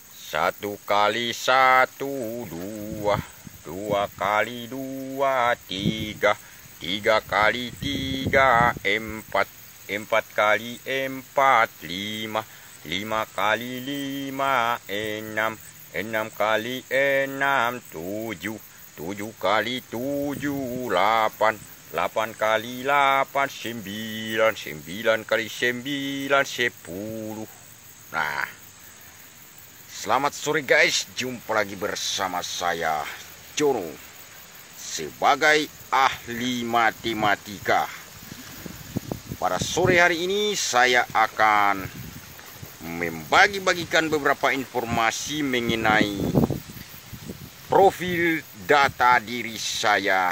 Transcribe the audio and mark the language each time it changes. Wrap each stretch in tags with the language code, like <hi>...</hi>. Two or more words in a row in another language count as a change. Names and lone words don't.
<id>Satu kali satu dua, dua kali dua tiga, tiga kali tiga empat, empat kali empat lima, lima kali lima enam, enam kali enam tujuh, tujuh kali tujuh delapan, delapan kali delapan sembilan, sembilan kali sembilan sepuluh. Nah, selamat sore guys, jumpa lagi bersama saya Jono sebagai ahli matematika. Pada sore hari ini saya akan membagi-bagikan beberapa informasi mengenai profil data diri saya</id>